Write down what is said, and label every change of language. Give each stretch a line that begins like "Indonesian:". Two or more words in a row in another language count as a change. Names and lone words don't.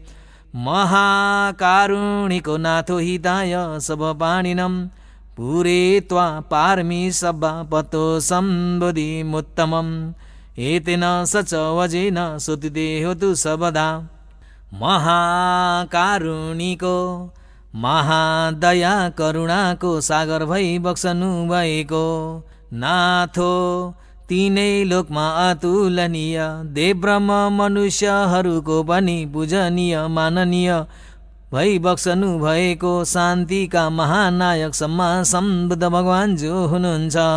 Pali: महाकारुणिको नाथो हिताय सब पाणिनं पुरे त्वा पारमी सभापतो सम्बोधिमुत्तमम् एतेन सच वजेन सुतिते होतु सबदा
Nepali: महाकारुणिको महादया करुणाको सागर भई बक्सनु भएको नाथो तीनै लोकमा अतुलनीय देव ब्रह्म मनुष्यहरूको पनि पूजनीय माननीय भई बक्सनु भएको शान्तिका महानायक सम्मा सम्बुद्ध भगवान जो हुनुहुन्छ